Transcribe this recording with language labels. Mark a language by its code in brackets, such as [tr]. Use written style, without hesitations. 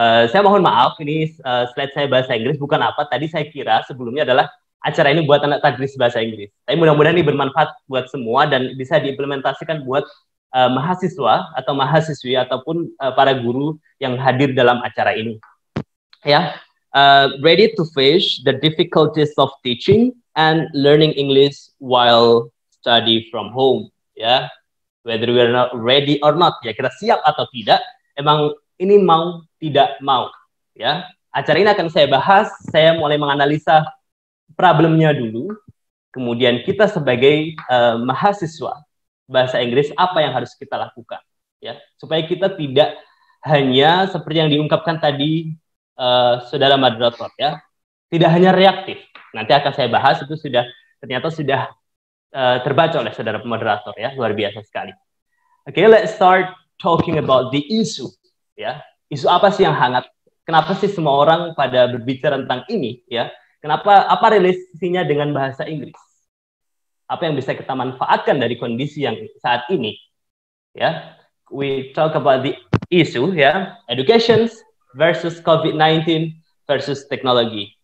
[id] Saya mohon maaf, ini slide saya bahasa Inggris, bukan apa, tadi saya kira sebelumnya adalah acara ini buat anak tadris bahasa Inggris. Tapi mudah-mudahan ini bermanfaat buat semua dan bisa diimplementasikan buat mahasiswa atau mahasiswi ataupun para guru yang hadir dalam acara ini. [en] Ya, ready to face the difficulties of teaching and learning English while study from home. [id] Ya, [en] whether we are not ready or not, [id] ya kita siap atau tidak, emang ini mau tidak mau ya. Acara ini akan saya bahas, saya mulai menganalisa problemnya dulu, kemudian kita sebagai mahasiswa bahasa Inggris apa yang harus kita lakukan ya, supaya kita tidak hanya seperti yang diungkapkan tadi saudara moderator ya, tidak hanya reaktif. Nanti akan saya bahas, itu ternyata sudah terbaca oleh saudara moderator ya, luar biasa sekali. [en] Oke, let's start talking about the issue. [id] Ya, isu apa sih yang hangat? Kenapa sih semua orang pada berbicara tentang ini? Ya, apa relasinya dengan bahasa Inggris? Apa yang bisa kita manfaatkan dari kondisi yang saat ini? Ya, [en] we talk about the issue ya, education versus COVID-19 versus [id] teknologi.